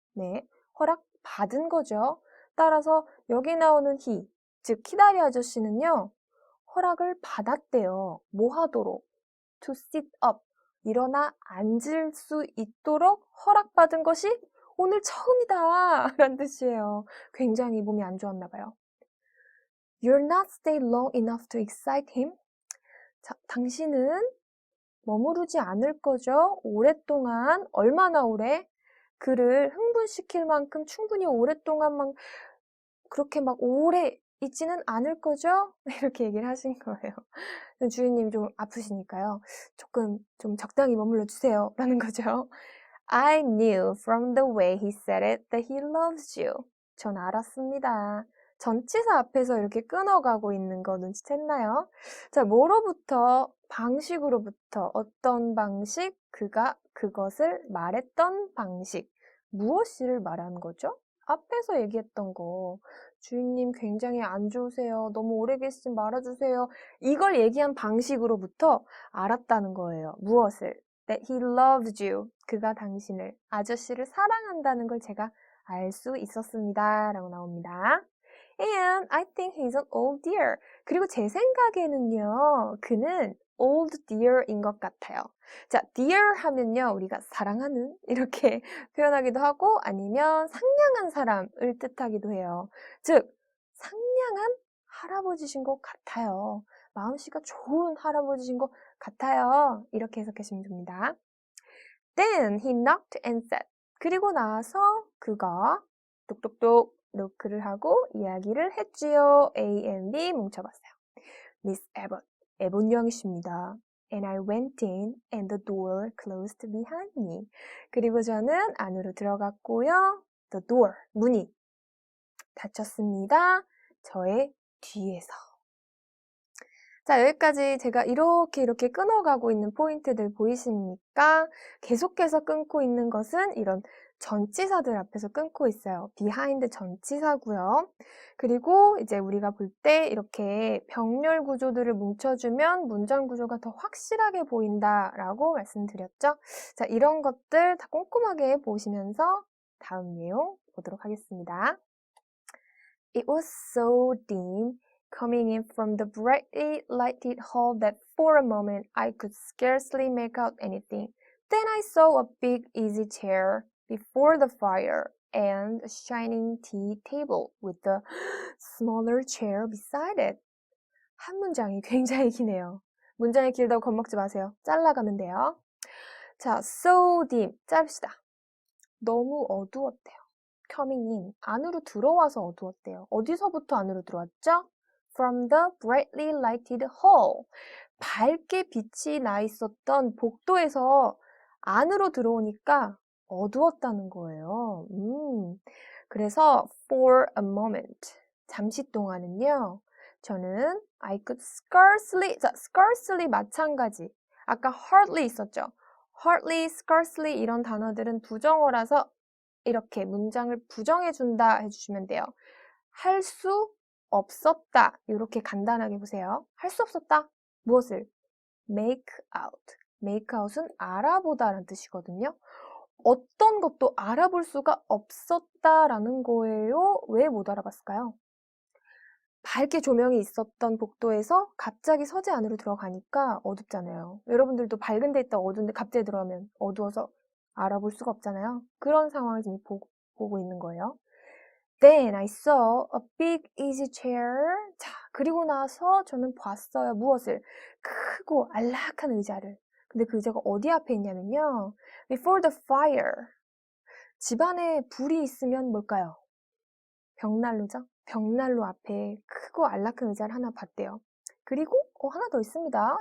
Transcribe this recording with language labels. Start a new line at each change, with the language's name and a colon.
Korean: 네, 허락 받은 거죠. 따라서 여기 나오는 he, 즉 키다리 아저씨는요. 허락을 받았대요. 뭐 하도록?
English: To sit up,
Korean: 일어나 앉을 수 있도록 허락받은 것이 오늘 처음이다 라는 뜻이에요. 굉장히 몸이 안 좋았나 봐요.
English: You'll not stay long enough to excite him.
Korean: 자, 당신은 머무르지 않을 거죠? 오랫동안, 얼마나 오래? 그를 흥분시킬 만큼 충분히 오랫동안 그렇게 막 오래 있지는 않을 거죠? 이렇게 얘기를 하신 거예요. 주인님 좀 아프시니까요. 조금 좀 적당히 머물러 주세요. 라는 거죠.
English: I knew from the way he said it that he loves you.
Korean: 전 알았습니다. 전치사 앞에서 이렇게 끊어가고 있는 거 눈치챘나요? 자, 뭐로부터, 방식으로부터, 어떤 방식, 그가 그것을 말했던 방식, 무엇을 말하는 거죠? 앞에서 얘기했던 거, 주인님 굉장히 안 좋으세요. 너무 오래 계시지 말아주세요. 이걸 얘기한 방식으로부터 알았다는 거예요. 무엇을?
English: That he loves you.
Korean: 그가 당신을, 아저씨를 사랑한다는 걸 제가 알 수 있었습니다. 라고 나옵니다.
English: And I think he's an old dear.
Korean: 그리고 제 생각에는요, 그는 old dear인 것 같아요. 자, dear 하면요, 우리가 사랑하는 이렇게 표현하기도 하고 아니면 상냥한 사람을 뜻하기도 해요. 즉, 상냥한 할아버지신 것 같아요. 마음씨가 좋은 할아버지신 것 같아요. 이렇게 해석하시면 됩니다.
English: Then he knocked and said.
Korean: 그리고 나서 그가 똑똑똑 노크를 하고 이야기를 했지요. A and B 뭉쳐봤어요. Miss Abbott, 에본 양이십니다.
English: And I went in and the door closed behind me.
Korean: 그리고 저는 안으로 들어갔고요. The door, 문이 닫혔습니다. 저의 뒤에서. 자, 여기까지 제가 이렇게 끊어가고 있는 포인트들 보이십니까? 계속해서 끊고 있는 것은 이런 전치사들 앞에서 끊고 있어요. behind 전치사고요. 그리고 이제 우리가 볼 때 이렇게 병렬 구조들을 뭉쳐주면 문장 구조가 더 확실하게 보인다라고 말씀드렸죠. 자, 이런 것들 다 꼼꼼하게 보시면서 다음 내용 보도록 하겠습니다.
English: It was so dim coming in from the brightly lighted hall that for a moment I could scarcely make out anything. Then I saw a big easy chair before the fire and a shining tea table with a smaller chair beside it.
Korean: 한 문장이 굉장히 기네요. 문장이 길다고 겁먹지 마세요. 잘라가면 돼요. 자, so dim. 짧시다. 너무 어두웠대요. coming in. 안으로 들어와서 어두웠대요. 어디서부터 안으로 들어왔죠?
English: From the brightly lighted hall.
Korean: 밝게 빛이 나 있었던 복도에서 안으로 들어오니까 어두웠다는 거예요. 그래서
English: for a moment.
Korean: 잠시 동안은요. 저는
English: I could scarcely,
Korean: 자, scarcely 마찬가지. 아까 hardly 있었죠. hardly, scarcely 이런 단어들은 부정어라서 이렇게 문장을 부정해준다 해주시면 돼요. 할 수 없었다. 이렇게 간단하게 보세요. 할 수 없었다. 무엇을?
English: make out.
Korean: make out은 알아보다라는 뜻이거든요. 어떤 것도 알아볼 수가 없었다라는 거예요. 왜 못 알아봤을까요? 밝게 조명이 있었던 복도에서 갑자기 서재 안으로 들어가니까 어둡잖아요. 여러분들도 밝은 데 있다 어두운데 갑자기 들어가면 어두워서 알아볼 수가 없잖아요. 그런 상황을 지금 보고 있는 거예요.
English: Then I saw a big easy chair.
Korean: 자, 그리고 나서 저는 봤어요. 무엇을? 크고 안락한 의자를. 근데 그 의자가 어디 앞에 있냐면요.
English: Before the fire.
Korean: 집안에 불이 있으면 뭘까요? 벽난로죠? 벽난로 앞에 크고 안락한 의자를 하나 봤대요. 그리고 하나 더 있습니다.